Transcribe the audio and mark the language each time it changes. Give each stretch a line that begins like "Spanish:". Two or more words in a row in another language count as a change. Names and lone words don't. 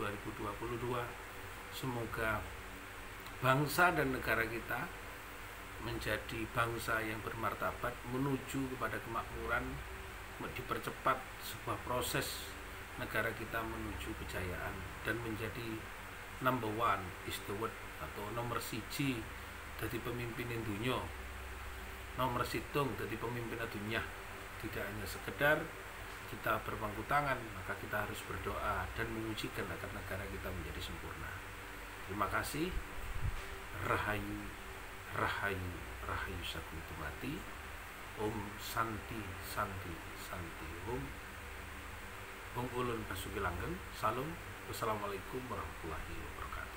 Indonesian: 2022, semoga bangsa dan negara kita menjadi bangsa yang bermartabat, menuju kepada kemakmuran, dipercepat sebuah proses negara kita menuju kejayaan dan menjadi
English: number one is the word,
Indonesian: atau
Javanese: nomor siji
Indonesian: dari pemimpin dunia, nomor situng dari pemimpin dunia. Tidak hanya sekedar kita berpangku tangan, maka kita harus berdoa dan mengujikan agar negara kita menjadi sempurna. Terima kasih.
Balinese: Rahayu, rahayu, rahayu sagung tumati.
Sanskrit: Om Santi, Santi, Santi.
Javanese: Om Ulun Basuki Langgeng. Salam.
Arabic: Wassalamualaikum warahmatullahi wabarakatuh.